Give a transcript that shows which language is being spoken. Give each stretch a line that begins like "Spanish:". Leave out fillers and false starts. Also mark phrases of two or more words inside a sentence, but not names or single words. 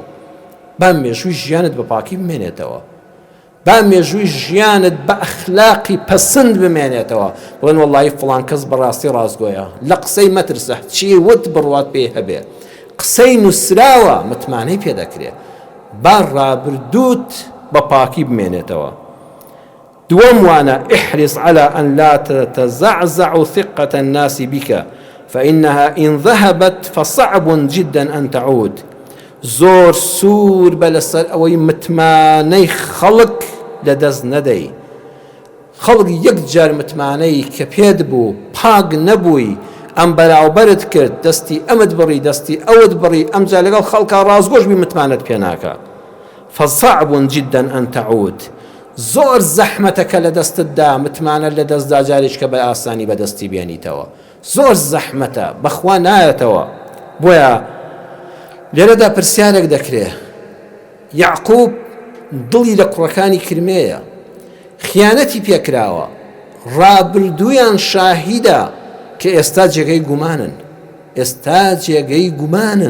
Central Kurdish: با مێژووی ژیانت بە پاکی بمێنێتەوە، با مێژووی ژیانت بە ئەخلاقی پەسند بمێنێتەوە. بڵێن وەڵڵی فڵان کەس بەڕاستی ڕازگۆیە، لە قسەی مەترسە، چی وت بڕوات پێ هەبێ، قسەی نووسراوە متمانەی پێ دەکرێت، با ڕابردووت بە پاکی بمێنێتەوە. دووەم وانە
Arabic: احرص على أن لا تتزعزع ثقة الناس بك فإنها إن ذهبت فصعب جدا أن تعود.
Central Kurdish: زۆر سوور بە لەسەر ئەوەی متمانەی خەڵک لەدەست نەدەی. خەڵک یەک جار متمانەی کە پێت بوو پاک نەبووی، ئەم بەراوبەرت کرد، دەستی ئەمت بڕی دەستی ئەوت بڕی، ئەمجا لەگەڵ خەڵکا ڕازگۆش بی متمانەت پێ ناکە.
Arabic: فصعب جدا أن تعود.
Central Kurdish: زۆر زەحمەتەکە لە دەستتدا متمانە لە دەستدا جارێک کە بە ئاسانی بەدەستی بێنیتەوە، زۆر زەحمەتە، بەخوا نایەتەوە. بۆیە لێرەدا پرسیارێک دەکرێ، یعقوب دڵی لە کوڕەکانی کرمەیە، خیانەتی پێکراوە، ڕابردوویان شاهیدە کە ئێستا جێگەی گومانن، ئێستا جێگەی گومانن.